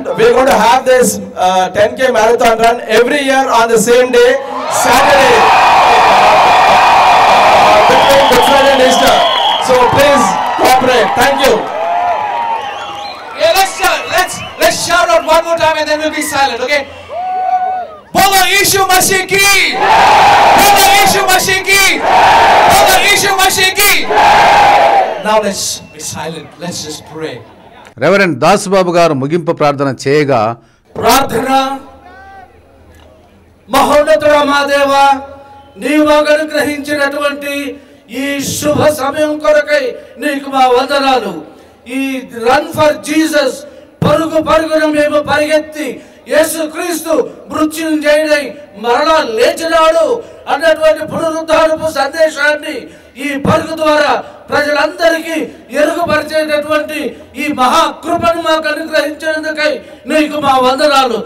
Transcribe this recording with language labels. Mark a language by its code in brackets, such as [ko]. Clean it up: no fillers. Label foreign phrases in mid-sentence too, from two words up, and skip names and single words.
[en] We're going to have this 10K marathon run every year on the same day, Saturday, between Good Friday and Easter. So please cooperate. Thank you. Yeah, let's shout out one more time and then we'll be silent, okay? [hi] बोलो यीशु मसीह की! बोलो यीशु मसीह की! बोलो यीशु मसीह की! [en] Now let's be silent. Let's just pray. [te] రెవరెండ్ దాసుబాబు గారు ముగింపు ప్రార్థన చేయగా, ప్రార్థన. మహోన్నతుడా మా దేవా, నీవు అనుగ్రహించినటువంటి ఈ శుభ సమయం కొరకై నీకు మా వందనాలు. ఈ [en] Run for Jesus [te] పరుగున మేము పరిగెత్తి యేసుక్రీస్తు మృత్యుంజయుడై మరలా లేచినాడు అన్నటువంటి పునరుద్ధానపు సందేశాన్ని ఈ పరుగు ద్వారా ప్రజలందరికీ ఎరుగుపరిచేటటువంటి ఈ మహాకృపను మాకు అనుగ్రహించినందుకై నీకు మా వందనాలు.